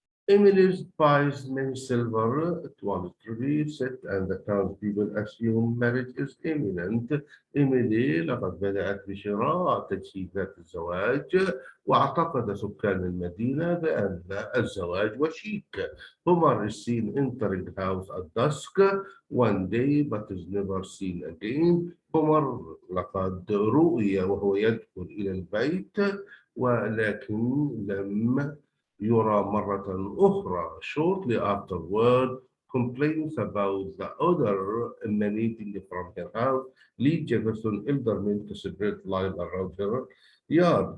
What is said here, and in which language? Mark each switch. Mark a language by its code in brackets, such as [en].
[en] Emily's buys many silver toiletries set and the townspeople assume marriage is imminent. [ar] إيميلي لقد بدأت بشراء تجهيزات الزواج واعتقد سكان المدينة بأن الزواج وشيك. [en] Homer is seen entering the house at dusk one day but is never seen again. [ar] Homer لقد رؤي وهو يدخل إلى البيت ولكن لم يرى مرة أخرى. [en] Shortly afterward, complaints about the odor emanating from her house lead Jefferson eldermen to spread lies around her yard.